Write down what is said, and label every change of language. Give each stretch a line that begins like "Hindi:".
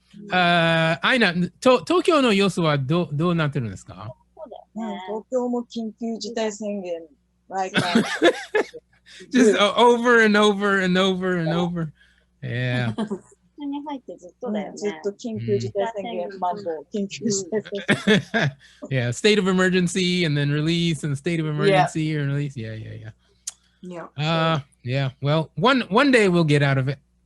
Japanese: アイナ、東京の様子はどうなってるんですか？東京も緊急事態宣言。
English: Just over and over and over and over. Yeah.
Japanese: に入ってずっとだよね。ずっと緊急事態宣言、マンボウ、緊急事態宣言。
English: Yeah, state of emergency and then release and state of emergency and release. Yeah. Yeah. Well, one day we'll get out of it.